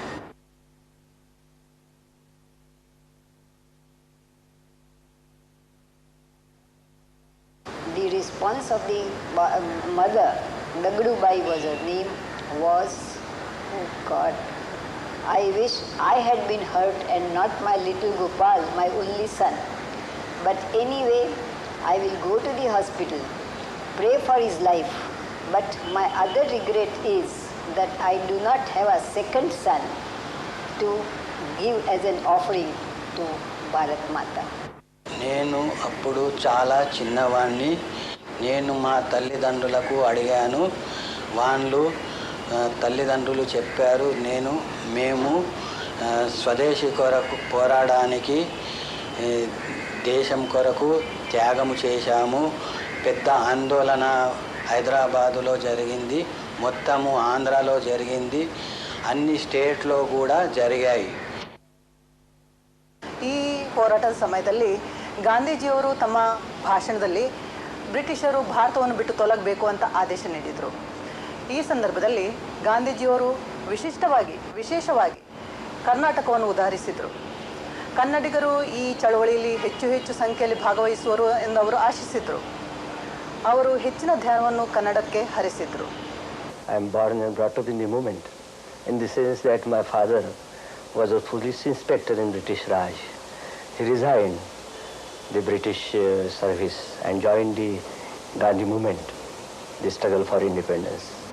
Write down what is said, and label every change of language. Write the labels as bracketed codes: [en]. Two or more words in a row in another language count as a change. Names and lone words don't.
[en] The response of the mother, Dagdubai was her name, was, oh God, I wish I had been hurt and not my little Gopal, my only son. But anyway, I will go to the hospital, pray for his life. But my other regret is that I do not have a second son to give as an offering to Bharat Mata. [te] నేను అప్పుడు చాలా చిన్నవాణ్ణి. నేను మా తల్లిదండ్రులకు అడిగాను. వాళ్ళు తల్లిదండ్రులు చెప్పారు, మేము స్వదేశీ కొరకు పోరాడానికి దేశం కొరకు త్యాగము చేశాము. పెద్ద ఆందోళన హైదరాబాదులో జరిగింది, మొత్తము ఆంధ్రాలో జరిగింది, అన్ని స్టేట్లో కూడా జరిగాయి. [kn] ಈ ಹೋರಾಟದ ಸಮಯದಲ್ಲಿ ಗಾಂಧೀಜಿಯವರು ತಮ್ಮ ಭಾಷಣದಲ್ಲಿ ಬ್ರಿಟಿಷರು ಭಾರತವನ್ನು ಬಿಟ್ಟು ತೊಲಗಬೇಕು ಅಂತ ಆದೇಶ ನೀಡಿದರು. ಈ ಸಂದರ್ಭದಲ್ಲಿ ಗಾಂಧೀಜಿಯವರು ವಿಶೇಷವಾಗಿ ಕರ್ನಾಟಕವನ್ನು ಉದಾಹರಿಸಿದರು. ಕನ್ನಡಿಗರು ಈ ಚಳವಳಿಯಲ್ಲಿ ಹೆಚ್ಚು ಸಂಖ್ಯೆಯಲ್ಲಿ ಭಾಗವಹಿಸುವರು ಎಂದು ಅವರು ಆಶಿಸಿದರು. ಅವರು ಹೆಚ್ಚಿನ ಧ್ಯಾನವನ್ನು ಕನ್ನಡಕ್ಕೆ ಹರಿಸಿದರು. [en] I am born and brought up in the movement, in the sense that my father was a police inspector in British Raj. He resigned the British service and joined the Gandhi movement, the struggle for independence.